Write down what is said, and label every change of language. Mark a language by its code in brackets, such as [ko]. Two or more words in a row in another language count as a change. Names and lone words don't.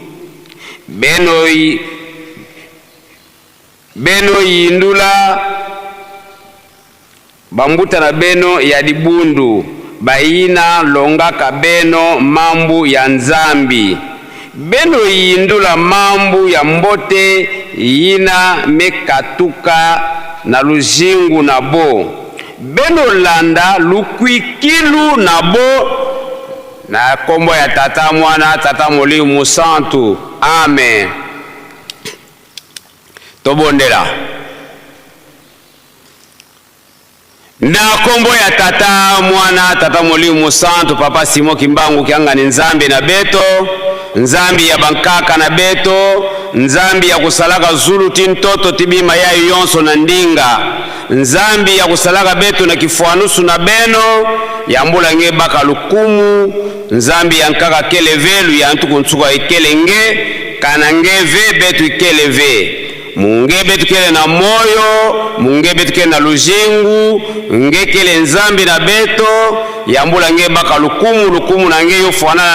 [ktu] beno yindula bambuta na beno ya libundu bayina longaka beno mambu ya nzambi beno yindula mambu ya mbote yina mekatuka na luzingu na bo beno landa lukwikilu na bo na kombo ya tata mwana tata Molimo Santu amen tobondela na kombo ya tata mwana tata Molimo Santu papa Simo Kimbangu kianga ni nzambi na beto nzambi ya bankaka na beto nzambi ya kusalaka zulu tintoto tibima ya yonso na ndinga nzambi ya kusalaka beto na kifuanusu na beno ya mbula nge baka lukumu nzambi ya nkaka kelevelu ya ntuku ntsuka ikelenge kana ngeve betu ikeleve munge betu kele na moyo munge betu kele na luzingu nge kele nzambi na beto ya mbula nge baka lukumu na nge yofuanana